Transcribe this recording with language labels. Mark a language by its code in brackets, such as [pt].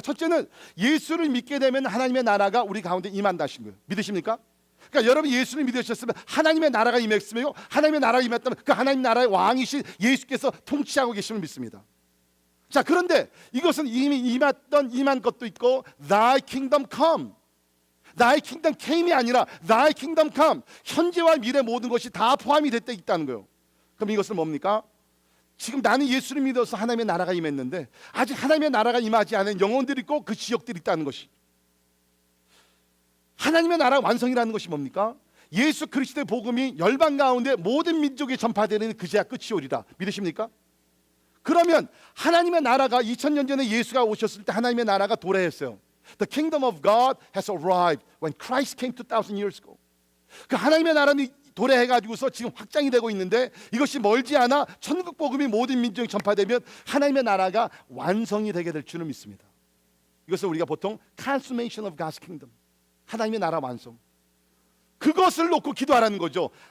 [ko] 첫째는 예수를 믿게 되면 하나님의 나라가 우리 가운데 임한다신 거예요. 믿으십니까? 그러니까 여러분 예수를 믿으셨으면 하나님의 나라가 임했으며, 하나님의 나라가 임했다면 그 하나님 나라의 왕이신 예수께서 통치하고 계심을 믿습니다. 자, 그런데 이것은 이미 임한 것도 있고, [en] Thy kingdom come. Thy kingdom came이 [ko] 아니라 [en] Thy kingdom come. [ko] 현재와 미래 모든 것이 다 포함이 됐다 있다는 거예요. 그럼 이것은 뭡니까? 지금 나는 예수를 믿어서 하나님의 나라가 임했는데 아직 하나님의 나라가 임하지 않은 영혼들이 있고 그 지역들이 있다는 것이, 하나님의 나라 완성이라는 것이 뭡니까? 예수 그리스도의 복음이 열방 가운데 모든 민족에 전파되는 그제야 끝이 오리라. 믿으십니까? 그러면 하나님의 나라가 2000년 전에 예수가 오셨을 때 하나님의 나라가 도래했어요. [en] The kingdom of God has arrived when Christ came 2000 years ago. [ko] 그 하나님의 나라는 도래해가지고서 지금 확장이 되고 있는데, 이것이 멀지 않아 천국 복음이 모든 민족에 전파되면 하나님의 나라가 완성이 되게 될 줄을 믿습니다. 이것을 우리가 보통 [en] consummation of God's kingdom, [ko] 하나님의 나라 완성, 그것을 놓고 기도하라는 거죠.